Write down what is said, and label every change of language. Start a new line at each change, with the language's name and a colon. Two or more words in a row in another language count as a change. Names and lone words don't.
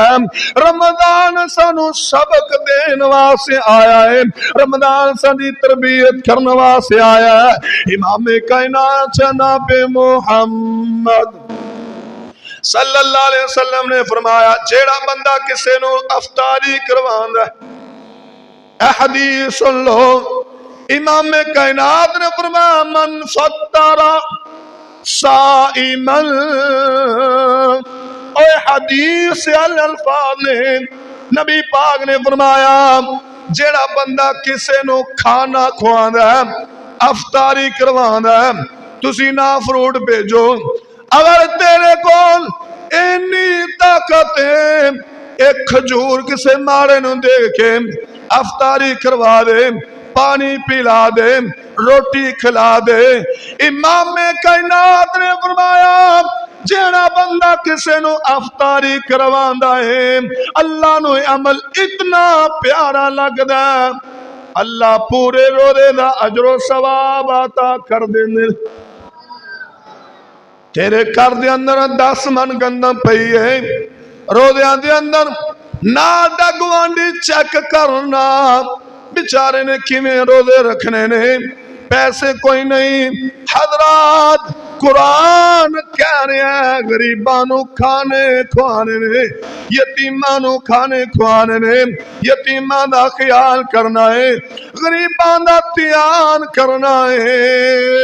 Punjabi: رمضان سانو سبق دین واسطے آیا ہے، رمضان سانی تربیت کرنے واسطے آیا ہے۔ امام کائنات جناب محمد صلی اللہ علیہ وسلم نے فرمایا جیڑا بندہ کسے نو افطاری کرواندا ہے، اے حدیث سن لو، امام کائنات نے فرمایا
Arabic: من فطر صائما،
Punjabi: اور حدیث سے الفاظ نے نبی پاک نے فرمایا جیڑا بندہ کسے نو کھانا کھواندا ہے، افطاری کرواندا ہے، تسی نہ فروٹ بھیجو، اگر تیرے کول اینی طاقت ہے ایک کھجور کسے مارے نو دے کے افطاری کروا دے، پانی پلا دے، روٹی کھلا دے، امام کائنات نے فرمایا جیڑا بندہ کسے نو افطاری کرواندا ہے اللہ نو عمل اتنا پیارا لگدا ہے، اللہ پورے روزے دا اجر و ثواب عطا کر دیندے۔ تیرے گھر دے اندر 10 من گندم پئی ہے، روزیاں دے اندر نال دا گوانڈی چیک کرنا بیچارے نے کیویں روزے رکھنے نے، پیسے کوئی نہیں، حضرات قرآن کہہ رہے ہیں غریباں نو کھانے کھوانے نے، یتیماں نو کھانے کھوانے نے، یتیماں دا خیال کرنا ہے، غریباں دا دھیان کرنا ہے۔